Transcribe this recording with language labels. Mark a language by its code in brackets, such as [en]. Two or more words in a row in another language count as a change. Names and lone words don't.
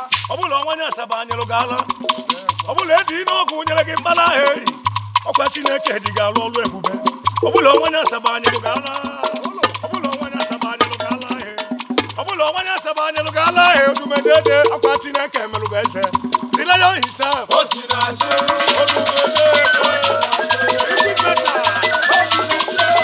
[ig] Ọ bụla ọnwa nye Asaba nyelụ gị ala. Ọ bụla edi n'ọgụ nyere gị mkpala, hey. Ọkwa Chineke ji gị alụ ọlụ ebube. Ọ bụla ọnwa nye Asaba nyelụ gị ala. Ọ bụla ọnwa nye Asaba nyelụ gị ala, hey. Ọ bụla ọnwa nye Asaba nyelụ gị ala, hey. Odumejeje, ọkwa Chineke melụ gị eze. [en] The lion himself. [ig] O si na-asị. Odumejeje. [en] Liquid metal.